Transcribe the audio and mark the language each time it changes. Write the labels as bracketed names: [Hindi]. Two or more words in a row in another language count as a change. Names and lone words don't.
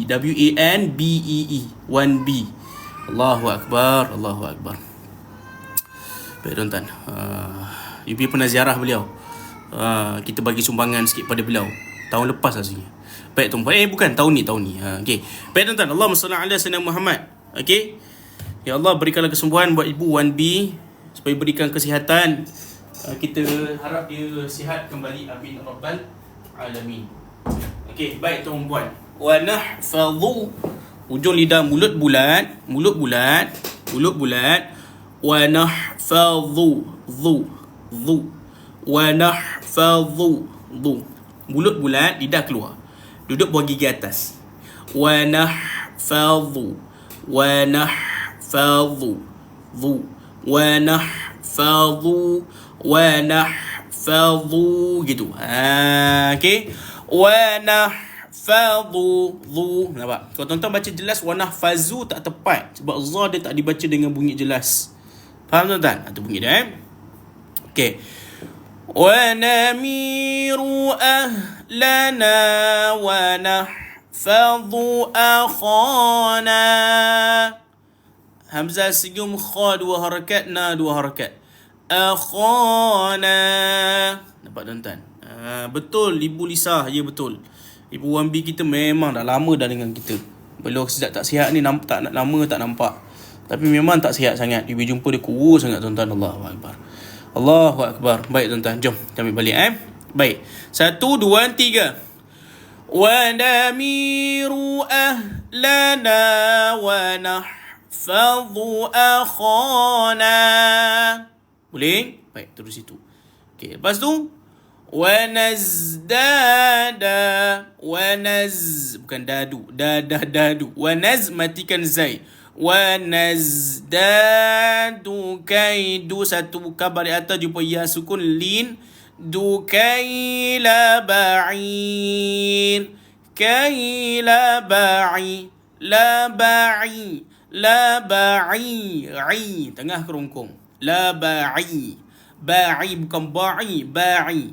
[Malay] WANBEE. 1B. [Arabic] الله أكبر. [Malay] Baik tuan-tuan. Yubi pernah ziarah beliau. Kita bagi sumbangan sikit pada beliau. Tahun lepas rasanya. Baik tuan-tuan. Bukan tahun ni. Okey. Baik tuan-tuan. [Arabic] اللهم صل على سيدنا محمد. [Malay] Okey. [Arabic] يا الله, [Malay] berikanlah kesembuhan buat ibu 1B supaya berikan kesihatan. Kita harap dia sihat kembali. [Arabic] آمين رب العالمين. [Malay] Okey, baik tuan-puan. [Arabic] ونحفظ. [Malay] Hujung lidah mulut bulat. [Arabic] ونحفظ. Dhu. ونحفظ. Dhu. [Malay] Mulut bulat, lidah keluar. Duduk buah gigi atas. [Arabic] ونحفظ. Dhu. ونحفظ. [Malay] Gitu. Okey. [Arabic] ونحفظ. [Malay] Dhu. Nampak? Kalau tuan-tuan baca jelas [Arabic] ونحفظ [Malay] tak tepat sebab za dia tak dibaca dengan bunyi jelas. Faham tuan-tuan? Itu bunyi dia. Okey. [Arabic] ونمير أهلنا ونحفظ أخانا. [Malay] Hamzah senyum kha dua harakat, na dua harakat. Akhana. Nampak tuan-tuan? Betul Ibu Lisa, ya betul. Ibu 1B kita memang dah lama dah dengan kita. Beliau sejak tak sihat ni tak lama tak nampak. Tapi memang tak sihat sangat. Ibu jumpa dia kurus sangat tuan-tuan. [Arabic] الله أكبر الله أكبر. [Malay] Baik tuan-tuan, jom kita ambil balik Baik. 1 2 3. [Arabic] ونمير أهلنا ونحفظ أخانا. [Malay] Boleh? Baik, terus itu. Okey, lepas tu [Arabic] ونزداد [Malay] bukan dadu, dadu. Wa naz matikan zai. Wa nazdadu kaidu satu kabar di atas jumpa ya sukun lin du kaila ba'in kaila ba'i la ba'i La ba'i. Ai. Tengah kerongkong. La ba'i. Ba'i bukan ba'i. Ba'i.